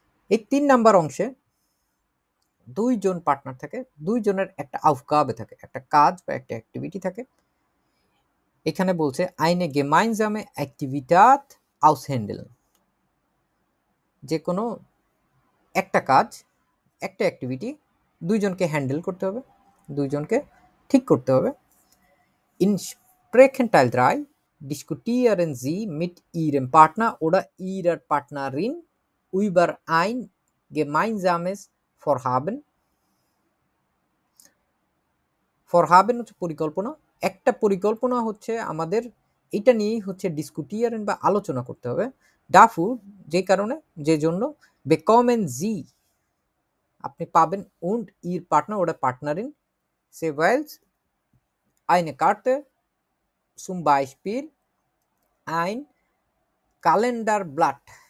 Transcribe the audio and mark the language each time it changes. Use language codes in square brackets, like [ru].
[bn] এই 3 নাম্বার অংশে দুইজন পার্টনার থাকে, দুইজনের একটা আউফগাবে থাকে, একটা কাজ বা একটা অ্যাক্টিভিটি থাকে। এখানে বলছে [de] আইনে গেমাইনজামে অ্যাক্টিভিটাত আউসহ্যান্ডেলন, [bn] যে কোনো একটা কাজ, একটা অ্যাক্টিভিটি দুইজনকে হ্যান্ডেল করতে হবে, দুইজনকে ঠিক করতে হবে। [de] In Sprechenteil 3 diskutieren Sie mit Ihrem Partner oder Ihrer Partnerin über ein gemeinsames Vorhaben. [bn] Vorhaben হচ্ছে পরিকল্পনা। একটা পরিকল্পনা হচ্ছে আমাদের, এটা নিয়েই হচ্ছে ডিসকুটিয়ারেন বা আলোচনা করতে হবে। ডাফু, যে কারণে, যে জন্য, [de] bekommen Sie, [bn] আপনি পাবেন, [de] und Ihr Partner oder Partnerin jeweils eine Karte, zum Beispiel ein Kalenderblatt,